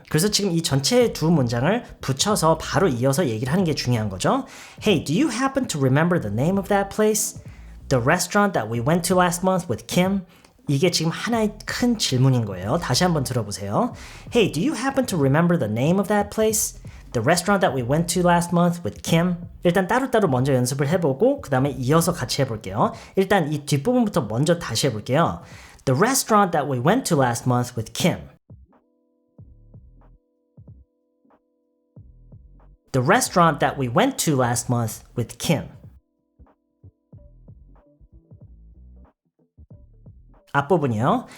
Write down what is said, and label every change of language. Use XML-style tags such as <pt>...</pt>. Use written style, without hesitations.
<ko>그래서 지금 이 전체 두 문장을 붙여서 바로 이어서 얘기를 하는 게 중요한 거죠.</ko> <en>Hey, do you happen to remember the name of that place? The restaurant that we went to last month with Kim?</en> <ko>이게 지금 하나의 큰 질문인 거예요. 다시 한번 들어보세요.</ko> <en>Hey, do you happen to remember the name of that place? The restaurant that we went to last month with Kim?</en> <ko>일단 따로따로 먼저 연습을 해보고 그 다음에 이어서 같이 해볼게요. 일단 이 뒷부분부터 먼저 다시 해볼게요.</ko> <en>The restaurant that we went to last month with Kim. The restaurant that we went to last month with Kim.</en> <ko>앞부분이요.</ko>